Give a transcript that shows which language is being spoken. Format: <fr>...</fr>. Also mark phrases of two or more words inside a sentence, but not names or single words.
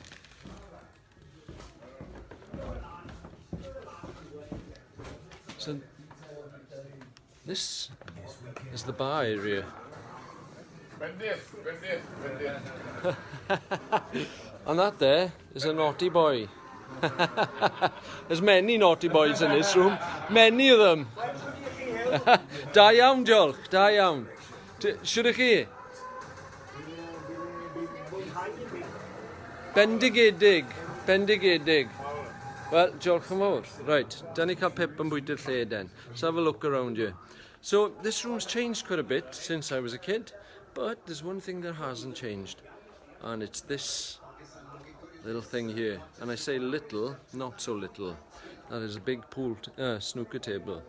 <en>So this is the bar area. And that there is a naughty boy. There's many naughty boys in this room. Many of them.</en> <cy>Da iawn, diolch. Da iawn. Siwr chi? Bendigedig. Bendigedig. Well, diolch yn fawr. Right, da ni cael pip yn bwydy'r lle den.</cy> <en>Let's have a look around here. So, this room's changed quite a bit since I was a kid, but there's one thing that hasn't changed, and it's this little thing here. And I say little, not so little. That is a big pool, snooker table.</en>